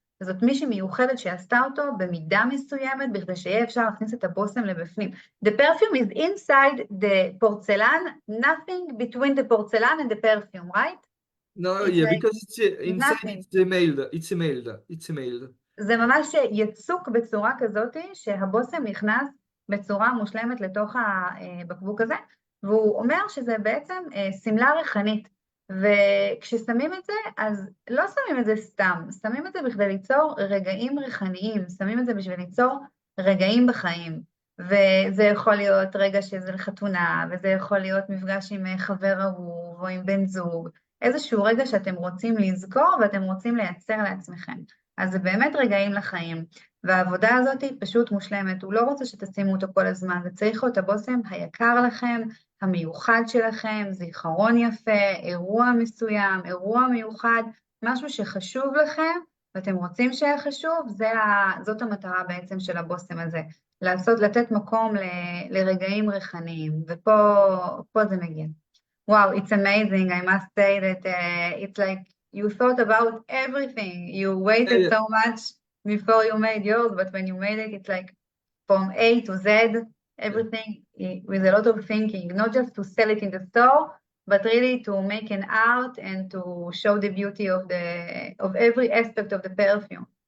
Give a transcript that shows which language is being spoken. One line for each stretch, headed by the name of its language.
Hebrew: וזאת מישהי מיוחדת שעשתה אותו במידה מסוימת, בכדי שיהיה אפשר להכניס את הבושם לבפנים.
English: The perfume is inside the porcelain, nothing between the porcelain and the perfume, right? No, yeah, like because it's inside, nothing. it's emailed.
Hebrew: זה ממש יצוק בצורה כזאת שהבושם נכנס בצורה מושלמת לתוך הבקבוק הזה, והוא אומר שזה בעצם סמלה ריחנית, וכששמים את זה, אז לא שמים את זה סתם, שמים את זה בכדי ליצור רגעים ריחניים, שמים את זה בשביל ליצור רגעים בחיים, וזה יכול להיות רגע שזה לחתונה, וזה יכול להיות מפגש עם חבר אהוב או עם בן זוג, איזשהו רגע שאתם רוצים לזכור ואתם רוצים לייצר לעצמכם. אז זה באמת רגעים לחיים, והעבודה הזאת היא פשוט מושלמת, הוא לא רוצה שתשימו אותו כל הזמן, זה צריך להיות הבושם היקר לכם, המיוחד שלכם, זיכרון יפה, אירוע מסוים, אירוע מיוחד, משהו שחשוב לכם, ואתם רוצים שיהיה חשוב, זאת המטרה בעצם של הבושם הזה, לתת מקום לרגעים ריחניים, ופה זה מגיע.
English: Wow, it's amazing, I must say that it's like, you thought about everything. You waited so much before you made yours, but when you made it, it's like from A to Z, everything with a lot of thinking, not just to sell it in the store, but really to make an art and to show the beauty of every aspect of the perfume.